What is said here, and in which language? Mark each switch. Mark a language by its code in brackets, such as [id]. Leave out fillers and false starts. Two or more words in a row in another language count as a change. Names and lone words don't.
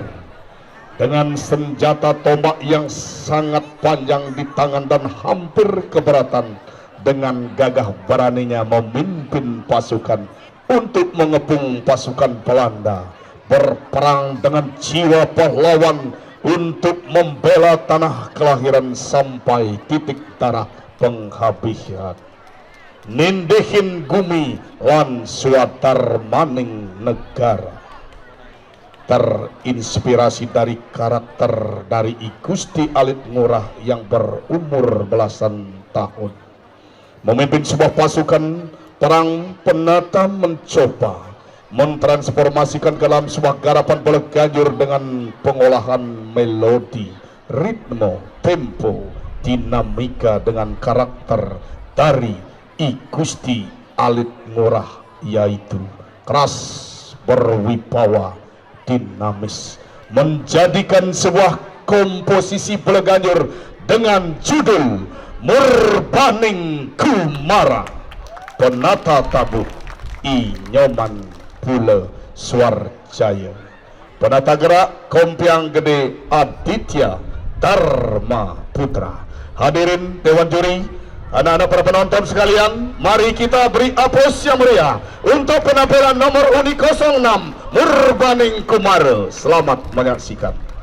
[id] Dengan senjata tombak yang sangat panjang di tangan dan hampir keberatan, dengan gagah beraninya memimpin pasukan untuk mengepung pasukan Belanda, berperang dengan jiwa pahlawan untuk membela tanah kelahiran sampai titik darah penghabisan. [ban] Nindehin gumi lan suatar maning negara. [id] Terinspirasi dari karakter dari I Gusti Alit Ngurah yang berumur belasan tahun, memimpin sebuah pasukan perang, Penata mencoba mentransformasikan ke dalam sebuah garapan bola ganjur dengan pengolahan melodi, ritme, tempo, dinamika dengan karakter dari I Gusti Alit Ngurah, yaitu keras, berwibawa, dinamis, menjadikan sebuah komposisi bola ganjur dengan judul Murbaning Kumara. Penata tabuh I Nyoman Pule Swarjaya. Penata gerak Kompiang Gede Aditya Dharma Putra. Hadirin Dewan Juri, anak-anak para penonton sekalian, mari kita beri aplaus yang meriah untuk penampilan nomor undi 06 Murbaning Kumara. Selamat menyaksikan.